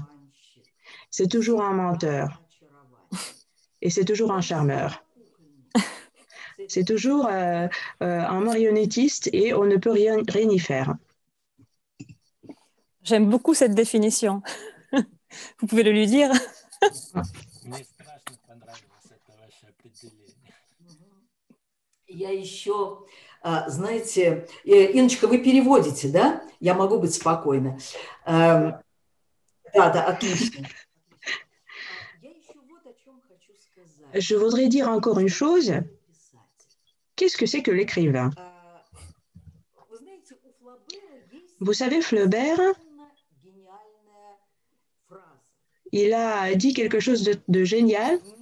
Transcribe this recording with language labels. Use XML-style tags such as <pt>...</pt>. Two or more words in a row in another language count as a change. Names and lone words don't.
<fr>C'est toujours un menteur. Et c'est toujours un charmeur. C'est toujours un marionnettiste et on ne peut rien y faire. J'aime beaucoup cette définition. Vous pouvez le lui dire?</fr> <ru>Мне страшно понравилось это ваше определение. Я еще, знаете, Инночка, вы переводите, да? Я могу быть спокойна. Да, отлично.</ru> <fr>Je voudrais dire encore une chose. Qu'est-ce que c'est que l'écrivain? Vous savez, Flaubert, il a dit quelque chose de génial.</fr>